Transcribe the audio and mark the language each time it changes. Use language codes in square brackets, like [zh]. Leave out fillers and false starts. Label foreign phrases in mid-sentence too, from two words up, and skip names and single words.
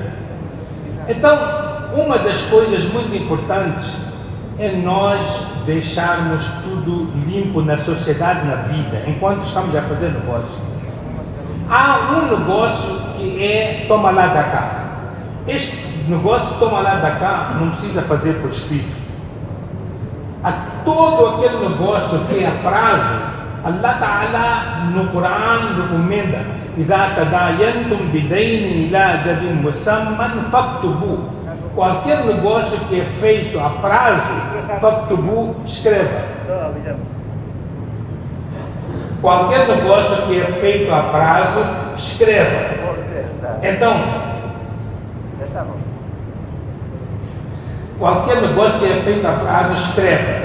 [pt] Então, uma das coisas muito importantes é nós deixarmos tudo limpo na sociedade, na vida, enquanto estamos a fazer negócio. Há um negócio que é toma lá da cá. Este negócio toma lá da cá não precisa fazer por escrito. Todo aquele negócio que é a prazo, [ar] الله تعالى [pt] no Quran recomenda: [ar] إذا تداينتم بدين إلى أجل مسمى فاكتبوه. [pt] Qualquer negócio que é feito a prazo, faktubu, escreva. Qualquer negócio que é feito a prazo, escreva. Então, qualquer negócio que é feito a prazo, escreva.